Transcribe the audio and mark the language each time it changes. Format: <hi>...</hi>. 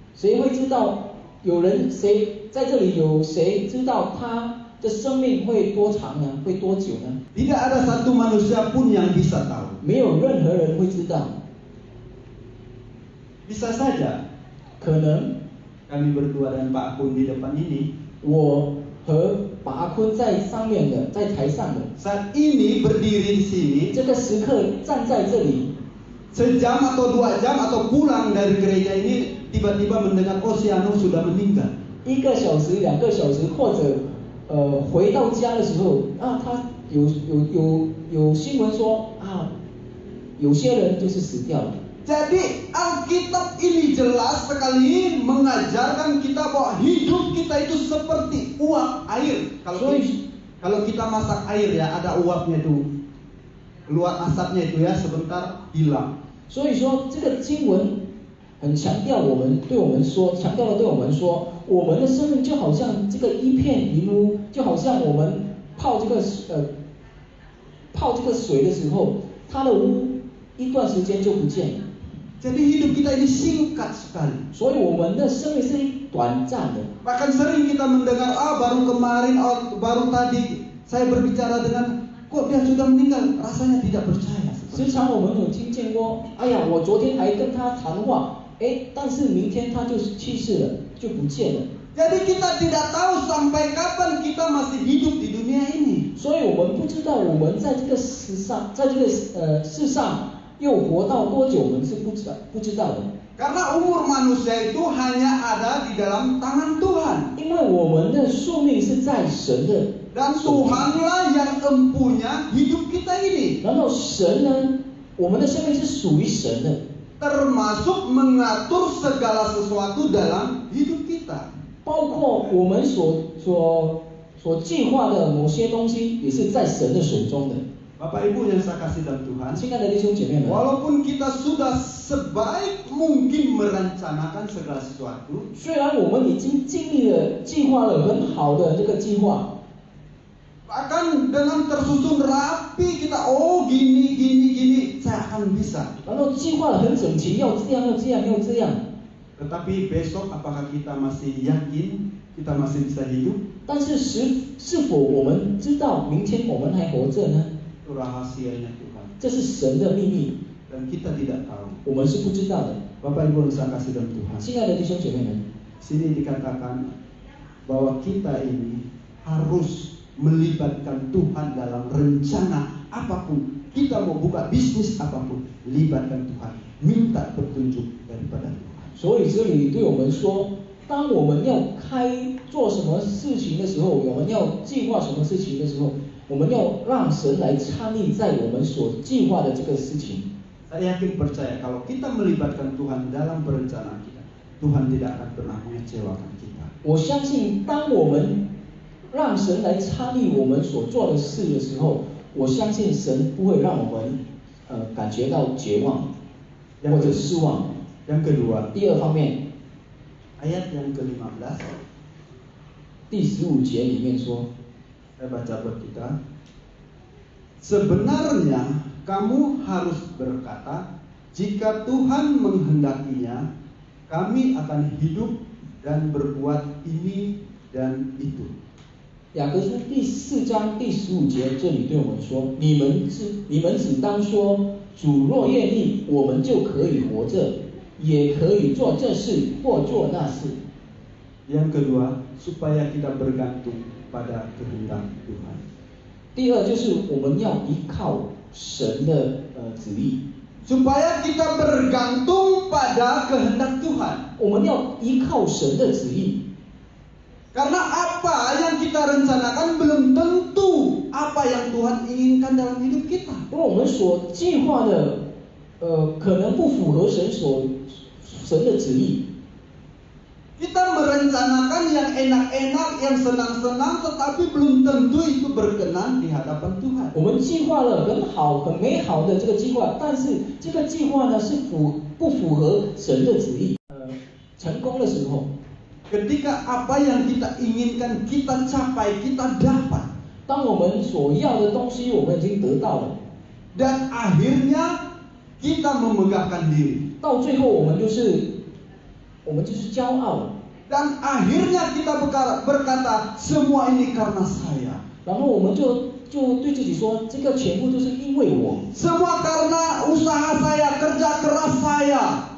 <zh>谁会知道谁在这里有谁知道他的生命会多长呢？会多久呢？</zh> <id>Tidak ada satu manusia pun yang bisa tahu.</id> <zh>没有任何人会知道。</zh> <id>Bisa saja</id> <zh>可能</zh> <id>kami berdua dan Pak Akun di depan ini</id> <zh>我和把阿坤在上面的，在台上的，</zh> <id>saat ini berdiri di sini</id> <zh>这个时刻站在这里，</zh> <id>sejam atau 2 jam atau pulang dari gereja ini tiba-tiba mendengar oh si Anu sudah meninggal.</id> <zh>1个小时、2个小时，或者回到家的时候啊，他有新闻说啊，有些人就是死掉了。</zh> <id>Jadi Alkitab ini jelas sekali mengajarkan kita bahwa hidup kita itu seperti uap air. Kalau kita masak air ya, ada uapnya itu, keluar asapnya itu ya, sebentar hilang.</id> <zh>所以说这个经文很强调我们对我们说，我们的生命就好像这个一片云雾，就好像我们泡这个水的时候，它的污一段时间就不见了。</zh> <id>Jadi hidup kita ini singkat sekali.</id> <zh>所以我们的生命是短暂的。</zh> <id>Bahkan sering kita mendengar, baru kemarin, baru tadi saya berbicara dengan, kok dia sudah meninggal, rasanya tidak percaya.</id> <zh>时常我们有听见过，哎呀，我昨天还跟他谈话，但是明天他就去世了，就不见了。</zh> <id>Jadi kita tidak tahu sampai kapan kita masih hidup di dunia ini.</id> <zh>所以我们不知道我们在这个世上，世上又活到多久，我们是不知道的。</zh> <id>Karena umur manusia itu hanya ada di dalam tangan Tuhan.</id> <zh>因为我们的寿命是在神的</zh> <id>Dan Tuhanlah yang empunya hidup kita ini.</id> <zh>然后神呢，我们的生命是属于神的，</zh> <id>Termasuk mengatur segala sesuatu dalam hidup kita.</id> <zh>包括我们所计划的某些东西，也是在神的手中的。</zh> <id>Bapak Ibu yang saya kasih dalam Tuhan,</id> <zh>亲爱的弟兄姐妹们，</zh> <id>walaupun kita sudah sebaik mungkin merencanakan segala sesuatu,</id> <zh>虽然我们已经尽力了计划了很好的这个计划，</zh> <id>bahkan dengan tersusun rapi kita, gini, saya akan bisa.</id> <zh>然后计划了很整齐，要这样，要这样，要这样。</zh> <id>Tetapi besok apakah kita masih yakin kita masih bisa hidup?</id> <zh>但是是否我们知道明天我们还活着呢？</zh> <id>Itu rahasianya Tuhan.</id> <zh>这是神的秘密，</zh> <id>Dan kita tidak tahu.</id> <zh>我们是不知道的。</zh> <id>Bapak Ibu yang saya kasih dalam Tuhan,</id> <zh>亲爱的弟兄姐妹们，</zh> <id>sini dikatakan bahwa kita ini harus melibatkan Tuhan dalam rencana apapun. Kita mau buka bisnis apapun, libatkan Tuhan. Minta petunjuk daripada Tuhan.</id> <zh>所以这里对我们说，当我们要做什么事情的时候，我们要计划什么事情的时候，我们要让神来参与在我们所计划的这个事情。</zh> <id>Saya yakin percaya kalau kita melibatkan Tuhan dalam perencanaan kita, Tuhan tidak akan pernah mengecewakan kita.</id> <zh>我相信，当我们让神来参与我们所做的事的时候，我相信神不会让我们感觉到绝望或者失望。</zh> <id>Yang kedua,</id> <zh>第二方面，</zh> <id>ayat yang ke-15,</id> <zh>第15节里面说，</zh> <id>saya baca buat kita. Sebenarnya kamu harus berkata, jika Tuhan menghendakinya, kami akan hidup dan berbuat ini dan itu.</id> <zh>雅各书第4章第15节，这里对我们说：你们只当说，主若愿意，我们就可以活着，也可以做这事或做那事。</zh> <id>Yang kedua, supaya kita bergantung pada kehendak Tuhan.</id> <zh>第二就是我们要依靠神的旨意，</zh> <id>Supaya kita bergantung pada kehendak Tuhan.</id> <zh>我们要依靠神的旨意。</zh> <id>Karena apa yang kita rencanakan belum tentu apa yang Tuhan inginkan dalam hidup kita.</id> <zh>因为我们所计划的，可能不符合神的旨意。</zh> <id>Kita merencanakan yang enak-enak, yang senang-senang, tetapi belum tentu itu berkenan di hadapan Tuhan.</id> <zh>我们计划了很好、很美好的这个计划，但是这个计划呢是不符合神的旨意。成功的时候，</zh> <id>Ketika apa yang kita inginkan kita capai, kita dapat.</id> <zh>当我们所要的东西我们已经得到了，</zh> <id>Dan akhirnya kita memegahkan diri.</id> <zh>到最后我们就是骄傲了。</zh> <id>Dan akhirnya kita berkata, semua ini karena saya.</id> <zh>然后我们就对自己说，这个全部都是因为我，</zh> <id>Semua karena usaha saya, kerja keras saya.</id>